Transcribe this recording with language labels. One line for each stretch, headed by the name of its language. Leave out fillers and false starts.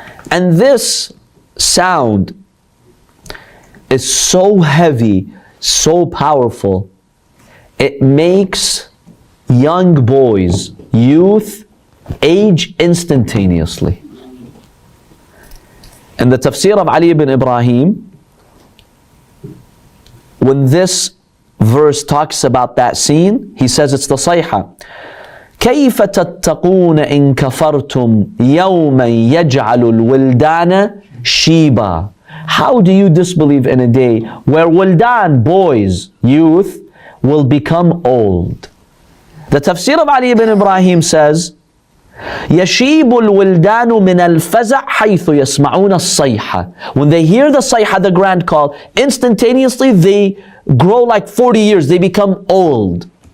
English: And this sound is so heavy, so powerful, it makes young boys, youth, age instantaneously. In the tafsir of Ali ibn Ibrahim, when this verse talks about that scene, he says it's the Sayha.
Arabic: كيف تتقون إن كفرتم يوما يجعل الولدان شيبا.
English: How do you disbelieve in a day where wildan, boys, youth, will become old? The tafsir of Ali ibn Ibrahim says,
Arabic: يشيب الولدان من الفزع حيث يسمعون الصيحة.
English: When they hear the sayha, the grand call, instantaneously they grow like 40 years, they become old.